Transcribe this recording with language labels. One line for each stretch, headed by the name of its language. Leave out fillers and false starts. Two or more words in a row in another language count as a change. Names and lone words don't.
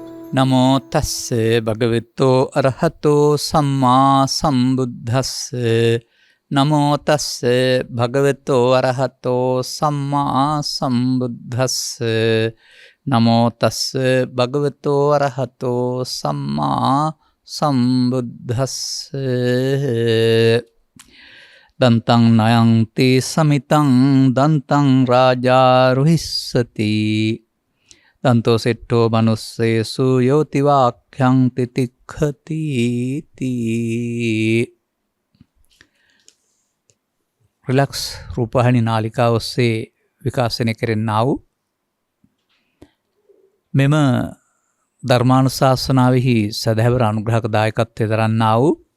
Pali: නමෝ තස්ස භගවතෝ අරහතෝ සම්මා සම්බුද්දස්ස නමෝ තස්ස භගවතෝ අරහතෝ සම්මා සම්බුද්දස්ස නමෝ තස්ස භගවතෝ අරහතෝ සම්මා සම්බුද්දස්ස දන්තං නයන්ති සමිතං දන්තං රාජා රුහිස්සති දන්තෝ සෙට්ටෝ මනුස්සේසු යෝතිවාක්‍යං තිතික්ඛති
Sinhala: රිලැක්ස් රූපවාහිනී නාලිකාව ඔස්සේ විකාශනය කෙරෙන්නා වූ මෙම ධර්මානුශාසනාවෙහි සදහැවර අනුග්‍රහක දායකත්වය දරන්නා වූ